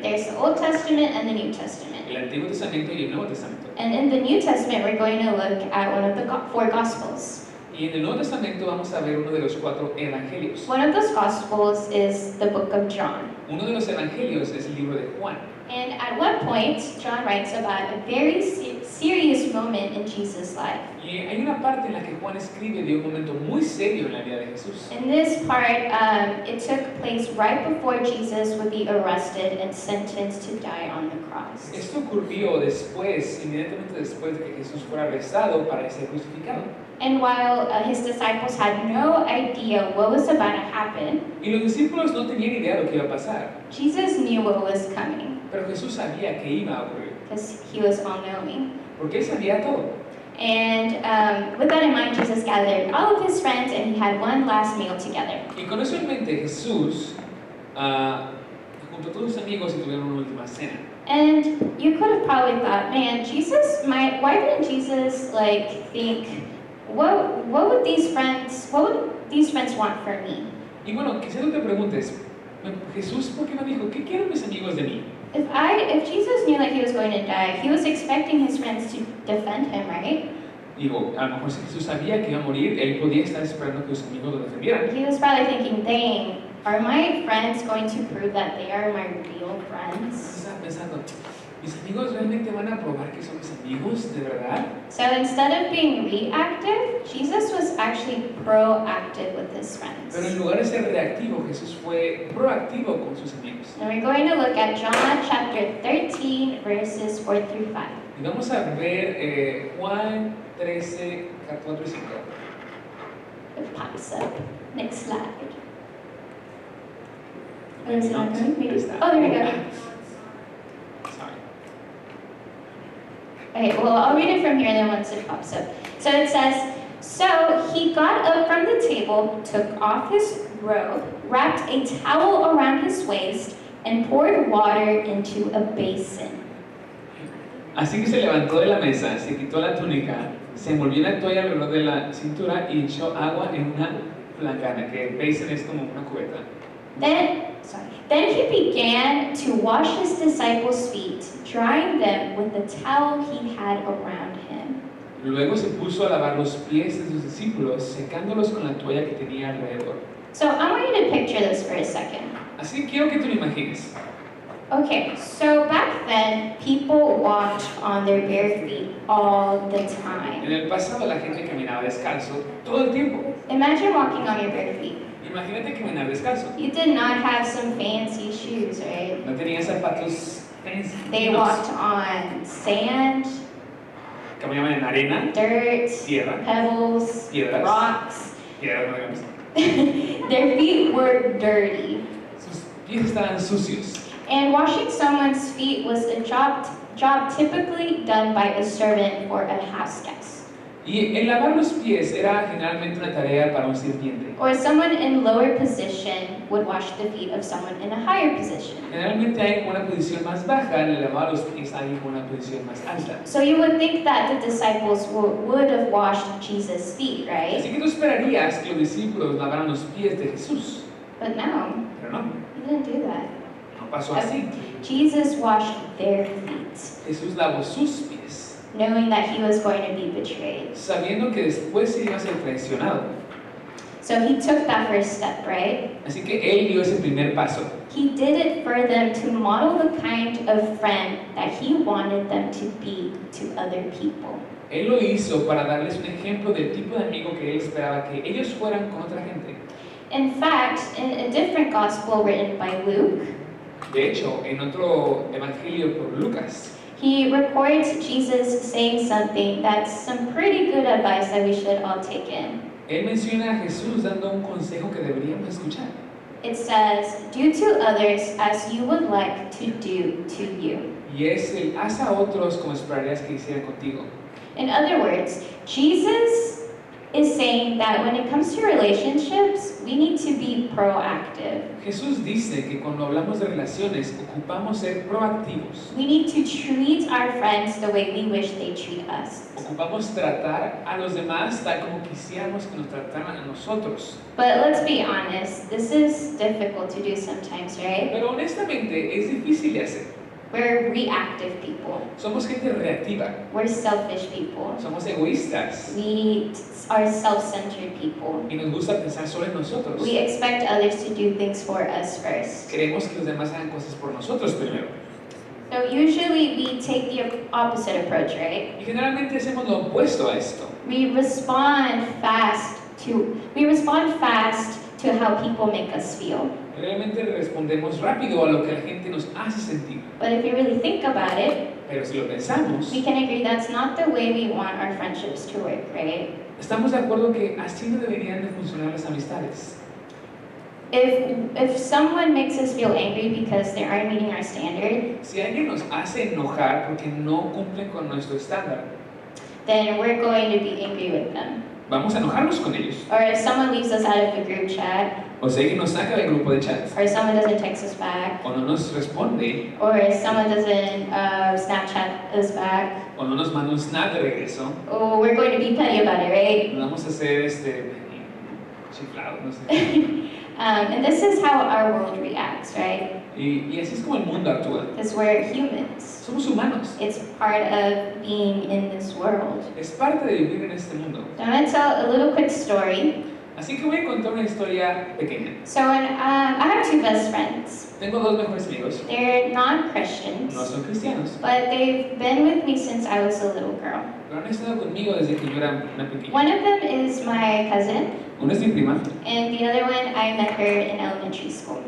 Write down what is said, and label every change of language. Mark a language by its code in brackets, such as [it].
[en] There's the Old Testament and the New Testament. [es] El Antiguo Testamento y el Nuevo Testamento. [en] And in the New Testament, we're going to look at one of the 4 Gospels. [es] Y en el Nuevo Testamento vamos a ver uno de los 4 evangelios. [en] One of those Gospels is the book of John. [es] Uno de los evangelios es el libro de Juan. [en] And at one point, John writes about a very serious moment in Jesus' life. [es] Y hay una parte en la que Juan escribe de un momento muy serio en la vida de Jesús. [en] In this part, it took place right before Jesus would be arrested and sentenced to die on the cross. [es] Esto ocurrió después, inmediatamente después de que Jesús fuera arrestado para ser crucificado. [en] And while his disciples had no idea what was about to happen, [es] Y los discípulos no tenían idea de lo que iba a pasar. [en] Jesus knew what was coming. [es] Pero Jesús sabía que iba a ocurrir, [en] because he was all-knowing. [es] porque él sabía todo. [en] And with that in mind, Jesus gathered all of his friends and he had one last meal together. [es] Y con eso en mente, Jesús junto a todos sus amigos y tuvieron una última cena. [en] And you could have probably thought, man, why didn't Jesus like think, what would these friends want from me? [es] Y bueno, quizás tú te preguntes, Jesús, ¿por qué no dijo, qué quieren mis amigos de mí? [en] If Jesus knew that he was going to die, he was expecting his friends to defend him, right? [es] Digo, a lo mejor si Jesús sabía que iba a morir, él podía estar esperando que sus amigos lo defendieran. [en] He was probably thinking, dang, are my friends going to prove that they are my real friends? [es] Estaba pensando, ¿mis amigos realmente van a probar que son mis amigos de verdad? [en] So instead of being reactive, Jesus was actually proactive with his friends. [es] Pero en lugar de ser reactivo, Jesús fue proactivo con sus amigos. [en] And we're going to look at John chapter 13, verses 4 through 5. [es] Y vamos a ver Juan 13, 4 y 5. [en] It pops up. Next slide. Oh, is it not coming? Maybe. Oh, there we go. Sorry. Okay, well, I'll read it from here and then once it pops up. So it says, so he got up from the table, took off his robe, wrapped a towel around his waist, and poured water into a basin. [es] Así que se levantó de la mesa, se quitó la túnica, se envolvió la toalla alrededor de la cintura y echó agua en una placana, que basin es como una cubeta. [en] Then he began to wash his disciples' feet, drying them with the towel he had around him. [es] Luego se puso a lavar los pies de sus discípulos, secándolos con la toalla que tenía alrededor. [en] So I want you to picture this for a second. [es] Así que quiero que tú lo imagines. [en] Okay, so back then, people walked on their bare feet all the [es] En [en] time. [es] el pasado la gente caminaba descalzo todo el tiempo. [en] Imagine walking on your bare feet. [es] Imagínate caminar descalzo. [en] You did not have some fancy shoes, right? [es] No tenían zapatos fancy. [en] They walked on sand, [es] Caminaban en arena, [en] dirt, [es] tierra, [en] pebbles, [es] piedras, [en] rocks. [es] piedras, no digamos. [en] Their feet were dirty. [es] Sus pies estaban sucios. [en] And washing someone's feet was a job typically done by a servant or a house guest. [es] Y el lavar los pies era generalmente una tarea para un sirviente. [en] Or someone in lower position would wash the feet of someone in a higher position. [es] Generalmente hay una posición más baja, le lavaba los pies a alguien con una posición más alta. [en] So you would think that the disciples would have washed Jesus' feet, right? [es] Así que tú esperarías que los discípulos lavaran los pies de Jesús. [en] But no, [es] Pero no, [en] he didn't do that. [es] no pasó así. [en] Jesus washed their feet, [es] Jesús lavó sus pies, [en] knowing that he was going to be betrayed. [es] sabiendo que después se iba a ser traicionado. [en] So he took that first step, right? [es] Así que él dio ese primer paso. [en] He did it for them to model the kind of friend that he wanted them to be to other people. [es] Él lo hizo para darles un ejemplo del tipo de amigo que él esperaba que ellos fueran con otra gente. [en] In fact, in a different gospel written by Luke, [es] De hecho, en otro evangelio por Lucas, [en] he records Jesus saying something that's some pretty good advice that we should all take in. [es] él menciona a Jesús dando un consejo que deberíamos escuchar. [en] It says, do to others as you would like to do to you. [es] Y es el haz a otros como esperarías que hicieran contigo. [en] In other words, Jesus is saying that when it comes to relationships, we need to be proactive. [es] Jesús dice que cuando hablamos de relaciones ocupamos ser proactivos. [en] We need to treat our friends the way we wish they treat us. [es] Ocupamos tratar a los demás tal como quisiéramos que nos trataran a nosotros. [en] But let's be honest, this is difficult to do sometimes, right? [es] Pero honestamente es difícil de hacer. [en] We're reactive people. [es] Somos gente reactiva. [en] We're selfish people. [es] Somos egoístas. [en] We are self-centered people. [es] Y nos gusta pensar solo en nosotros. [en] We expect others to do things for us first. [es] Queremos que los demás hagan cosas por nosotros primero. [en] So usually we take the opposite approach, right? [es] Y generalmente hacemos lo opuesto a esto. [en] We respond fast to how people make us feel. [es] Realmente respondemos rápido a lo que la gente nos hace sentir. [en] But if you really think about it, [es] Pero si lo pensamos, [en] we can agree that's not the way we want our friendships to work, right? [es] estamos de acuerdo que así no deberían de funcionar las amistades. [en] if someone makes us feel angry because they aren't meeting our standard, [es] Si alguien nos hace enojar porque no cumplen con nuestro estándar, [en] then we're going to be angry with them. [es] vamos a enojarnos con ellos. [en] Or if someone leaves us out of the group chat, [es] O si alguien nos saca del grupo de chats, [en] or someone doesn't text us back, [es] o no nos responde, [en] or if someone doesn't Snapchat us back, [es] o no nos manda un snap de regreso, [en] oh, we're going to be petty about it, right? [es] nos vamos a hacer chiflados, no sé. [en] And this is how our world reacts, right? [es] Y así es como el mundo actúa. [en] Because we're humans. [es] Somos humanos. [en] It's part of being in this world. [es] Es parte de vivir en este mundo. [en] So I'm going to tell a little quick story. [es] Así que voy a contar una historia pequeña. [en] So when, I have two best friends. [es] Tengo dos mejores amigos. [en] They're non-Christians, [es] No son cristianos, [en] but they've been with me since I was a little girl. [es] pero han estado conmigo desde que yo era una pequeña. [en] One of them is my cousin, [es] Una es mi prima [en] and the other one I met her in elementary school.